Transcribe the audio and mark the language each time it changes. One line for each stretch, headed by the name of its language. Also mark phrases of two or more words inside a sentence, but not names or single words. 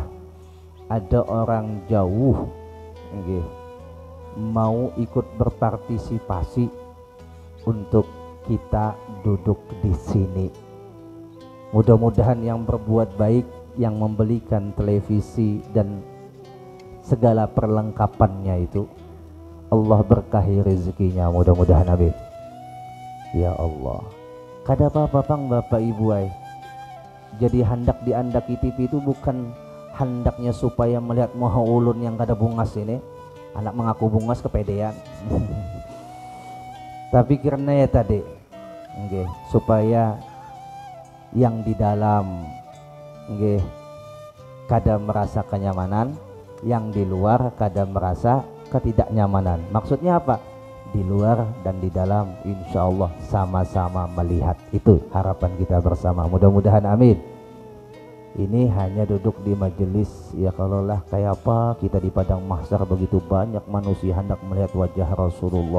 Indonesian: Ada orang jauh mau ikut berpartisipasi untuk kita duduk di sini. Mudah-mudahan yang berbuat baik, yang membelikan televisi dan segala perlengkapannya itu, Allah berkahi rezekinya, mudah-mudahan amin. Ya Allah.
Banjar: Kada apa-apa Bang, Bapak Ibu ay. Jadi handak diandaki TV itu bukan handaknya supaya melihat moha ulun yang kada bungas ini.
Indonesian: Anak mengaku bungas kepedean. Tapi karena ya tadi supaya yang di dalam nggih kada merasa kenyamanan, yang di luar kada merasa ketidaknyamanan. Maksudnya apa? Di luar dan di dalam
Arabic: insya Allah
Indonesian: sama-sama melihat. Itu harapan kita bersama, mudah-mudahan amin. Ini hanya duduk di majelis, ya kalau lah kayak apa kita di padang mahsyar begitu banyak manusia hendak melihat wajah Rasulullah.